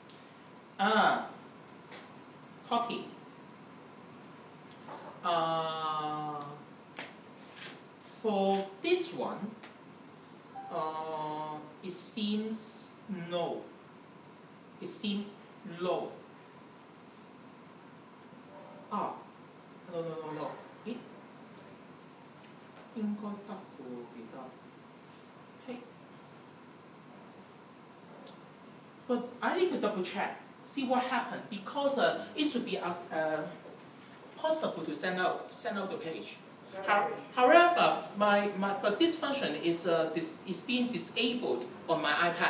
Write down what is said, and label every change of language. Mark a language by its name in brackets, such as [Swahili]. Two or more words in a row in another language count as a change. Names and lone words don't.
[English] Copy. For this one, it seems no. It seems low. No. [Cantonese] 咦，應該得嘅喎，記得。 [English] 嘿 But I need to double check, see what happened, because it should be possible to send out the page. However, but this function is being disabled on my iPad.